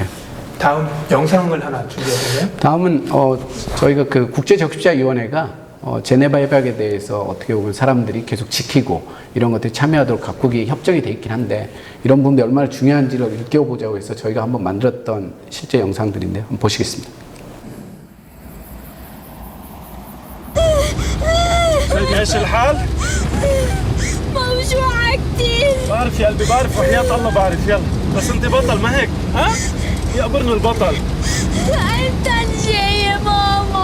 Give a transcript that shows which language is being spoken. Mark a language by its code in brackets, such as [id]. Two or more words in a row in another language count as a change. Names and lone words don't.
[ko] 다음 영상을 하나 준비해보세요. 다음은 저희가 그 국제적십자위원회가 제네바 협약에 대해서 어떻게 보면 사람들이 계속 지키고 이런 것들이 참여하도록 각국이 협정이 돼 있긴 한데, 이런 부분이 얼마나 중요한지를 일깨워보자고 해서 저희가 한번 만들었던 실제 영상들인데요. 한번 보시겠습니다. [ar] ايش الحال؟ موجوعة كتير. بعرف يا قلبي، بعرف وحياة الله بعرف. يلا بس انت بطل ما هيك؟ ها؟ يقبرني البطل. انت جاي يا ماما.